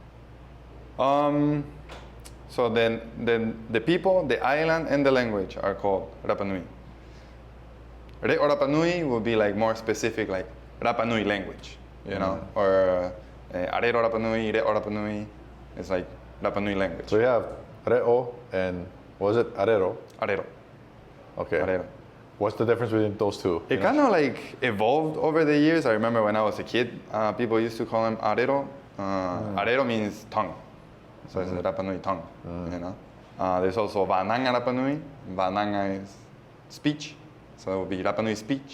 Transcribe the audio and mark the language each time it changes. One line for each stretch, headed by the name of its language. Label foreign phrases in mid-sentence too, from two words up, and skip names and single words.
English: So then the people, the island, and the language are called Rapanui.
Rapanui: Re'o Rapanui
English: will be like more specific, like Rapanui language, you know, or
Rapanui: Arero Rapanui, Re'o Rapanui.
English: It's like Rapanui language. So you have Re'o and what was it? Arero? Arero. Okay. Arero. What's the difference between those two? It kind of like evolved over the years. I remember when I was a kid, people used to call him Arero. Arero means tongue. So it's a Rapanui tongue, you know. There's also
Rapanui: Vananga Rapanui.
English: Vananga is speech, so it would be Rapanui speech.